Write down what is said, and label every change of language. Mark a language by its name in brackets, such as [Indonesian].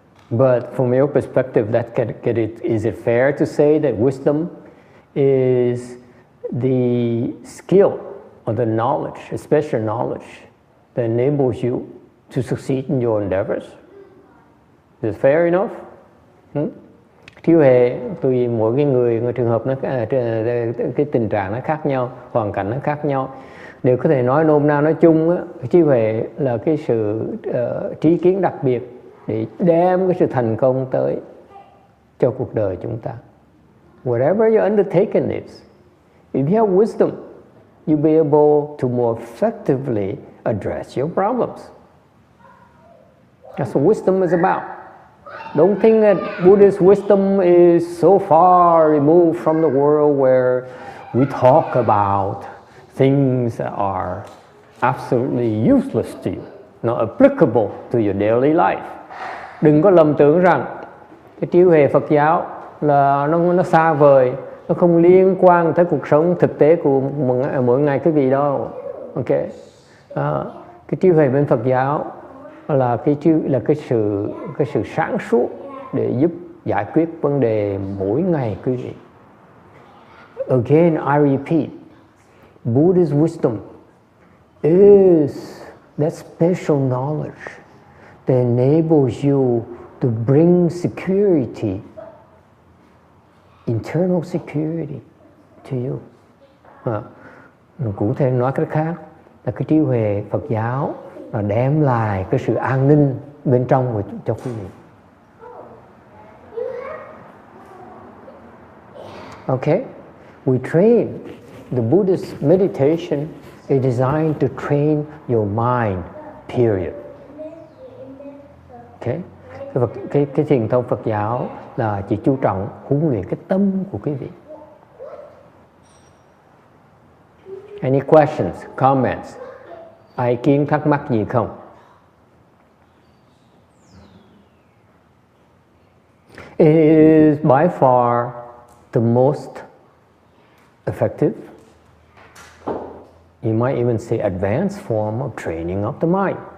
[English] But from your perspective, is it fair to say that wisdom is the skill or the knowledge, a special knowledge that enables you to succeed in your endeavors? Is it fair enough? [Vietnamese] Trí huệ tùy mỗi cái người trường hợp cái tình trạng nó khác nhau, hoàn cảnh nó khác nhau. Đều có thể nói nôm na nói chung á, trí huệ là cái sự trí kiến đặc biệt để đem cái sự thành công tới cho cuộc đời chúng ta. [English] Whatever your undertaking is, if you have wisdom, you'll be able to more effectively address your problems. That's what wisdom is about. Don't think that Buddhist wisdom is so far removed from the world where we talk about things that are absolutely useless to you, not applicable to your daily life. [Vietnamese] Đừng có lầm tưởng rằng cái trí huệ Phật giáo là nó xa vời, nó không liên quan tới cuộc sống thực tế của mỗi ngày quý vị đâu. Okay. Cái trí huệ bên Phật giáo là cái sự sáng suốt để giúp giải quyết vấn đề mỗi ngày quý vị. [English] Again, I repeat, Buddhist wisdom is that special knowledge that enables you to bring security, internal security to you. [Vietnamese] Cụ thể nói cách khác là cái trí huệ Phật giáo là đem lại cái sự an ninh bên trong cho quý vị. [English] Okay, we train. The Buddhist meditation is designed to train your mind, period. [Vietnamese] Okay, cái thiền tông Phật giáo là chỉ chú trọng huấn luyện cái tâm của quý vị. [English] Any questions, comments? [Vietnamese] Ai kiến thắc mắc gì không? [English] It is by far the most effective, you might even say advanced form of training of the mind.